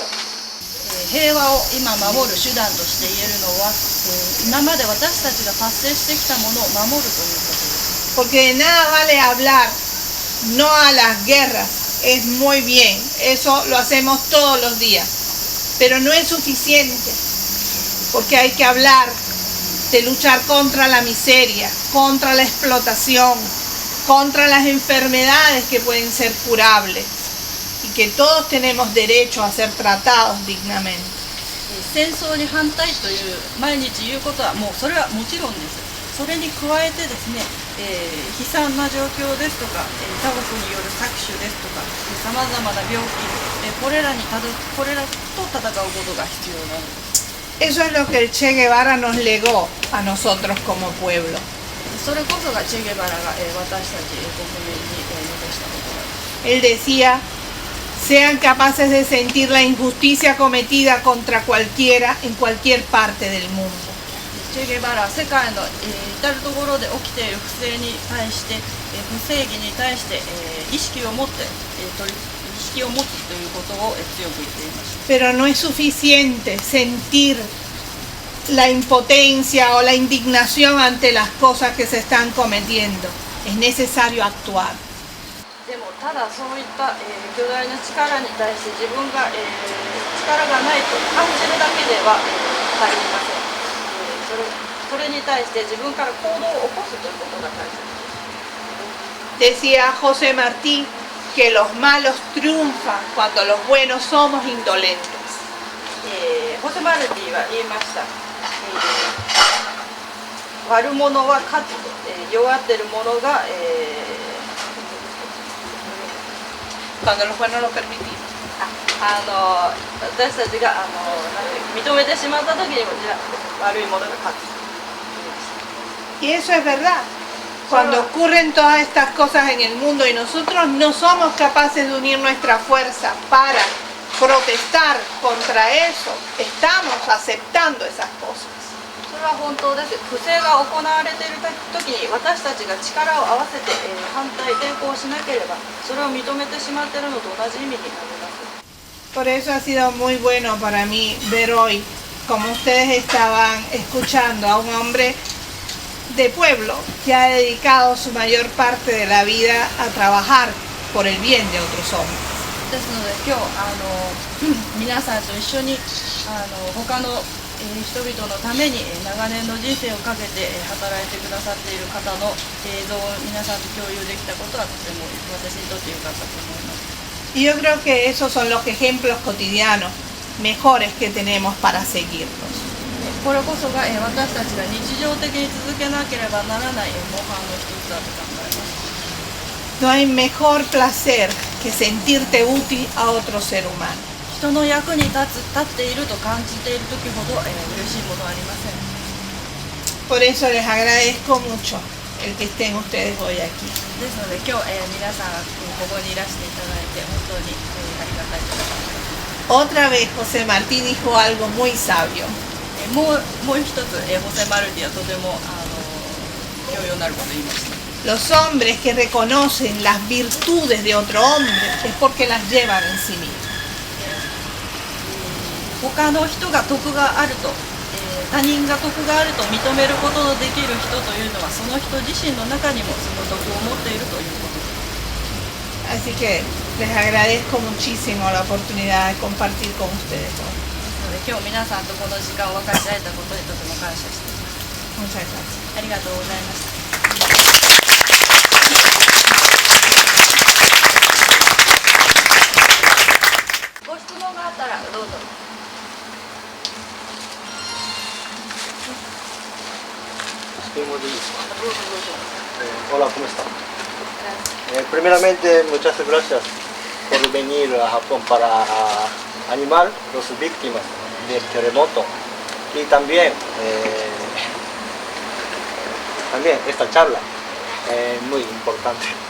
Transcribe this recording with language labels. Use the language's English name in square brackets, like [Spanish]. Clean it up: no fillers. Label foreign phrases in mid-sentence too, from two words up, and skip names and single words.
[Japanese] 平和を今守る手段として言えるのは、今まで私たちが達成してきたものを守るということです。 [Spanish] Porque de nada vale hablar no a las guerras, es muy bien, eso lo hacemos todos los días, pero no es suficiente, porque hay que hablar de luchar contra la miseria, contra la explotación, contra las enfermedades que pueden ser curables y que todos tenemos derecho a ser tratados dignamente. [Japanese] 戦争に反対という毎日言うことはもうそれはもちろんです。それに加えてですね、悲惨な状況ですとか、他国による搾取ですとか、さまざまな病気、これらと戦うことが必要なのです。 [Spanish] Eso es lo que el Che Guevara nos legó a nosotros como pueblo. [Japanese] それこそがチェゲバラが、私たち国民に残したことです。 [Spanish] Él decía, sean capaces de sentir la injusticia cometida contra cualquiera en cualquier parte del mundo. [Japanese] チェゲバラは世界の、至るところで起きている不正に対して、不正義に対して、意識を持って、意識気を持つということを強く言っていました。 [Spanish] Pero no es suficiente sentir la impotencia o la indignación ante las cosas que se están cometiendo. Es necesario actuar. [Japanese] でもただそういった、巨大な力に対して自分が、力がないと感じるだけでは、足りません。それに対して自分から行動を起こすということが大切です。 [Spanish] Decía José Martí que los malos triunfan cuando los buenos somos indolentes. [Japanese] ホセマルティは言いました。悪者は勝つと、弱ってる者が、 [Spanish] Cuando los buenos lo permitimos. [Japanese] 私たちが認めてしまった時にじゃあ悪い者が勝つ。 [Spanish] Y eso es verdad. Cuando ocurren todas estas cosas en el mundo y nosotros no somos capaces de unir nuestra fuerza para protestar contra eso, estamos aceptando esas cosas. [Japanese] それは本当です。不正が行われている時に私たちが力を合わせて、反対抵抗しなければそれを認めてしまっているのと同じ意味になります。 [Spanish] Por eso ha sido muy bueno para mí ver hoy como ustedes estaban escuchando a un hombre de pueblo que ha dedicado su mayor parte de la vida a trabajar por el bien de otros hombres. [Japanese] ですので今日皆さんと一緒に他の人々のために長年の人生をかけて働いてくださっている方の映像を皆さんと共有できたことはとても私にとって良かったと思います。 [Spanish] Y yo creo que esos son los ejemplos cotidianos mejores que tenemos para seguirlos. [Japanese] これこそが私たちが日常的に続けなければならない模範の一つだと考えます。 [Spanish] No hay mejor placer que sentirte útil a otro ser humano. [Japanese] 人の役に立っていると感じている時ほど嬉しいものはありません。 [Spanish] Por eso les agradezco mucho el que estén ustedes hoy aquí. [Japanese] ですので今日皆さんここにいらしていただいて本当にありがたいと思います。 [Spanish] Otra vez José Martí dijo algo muy sabio. [Japanese] もう一つホセマルティはとても教養になることを言いました。 [Spanish] Los hombres que reconocen las virtudes de otro hombre es porque las llevan en sí mismos. [Japanese] 他の人が徳があると、他人が徳があると認めることのできる人というのはその人自身の中にもその徳を持っているということです。 [Spanish] Así que les agradezco muchísimo la oportunidad de compartir con ustedes hoy. [Japanese] 今日皆さんとこの時間を分かち合えたことにとても感謝しています。 [Spanish] Muchas gracias. [Japanese] ありがとうございました。ご質問があったらどうぞ。 [Spanish] Hola, ¿cómo está? Primeramente, muchas gracias por venir a Japón para animar los víctimas del terremoto y también esta charla es muy importante.